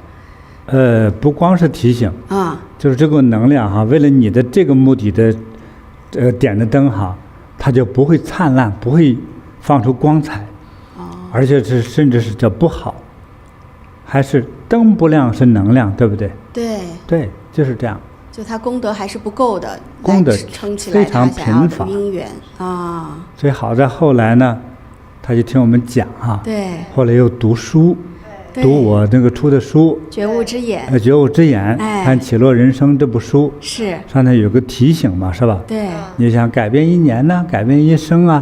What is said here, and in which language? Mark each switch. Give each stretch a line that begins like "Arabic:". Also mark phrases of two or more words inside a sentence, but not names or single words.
Chinese: 不光是提醒就是這個能量哈，為了你的這個目的的，點的燈哈，它就不會燦爛，不會放出光彩，而且是甚至是叫不好。還是燈不亮是能量，對不對？對，就是這樣。就他功德還是不夠的，功德非常貧乏，因緣所以好在後來呢，他就聽我們講哈。對。後來又讀書，讀我那個出的書《 覺悟之眼》。覺悟之眼，看《起落人生》這部書，是上頭有個提醒嘛，是吧？對。你想改變一年呢，改變一生啊？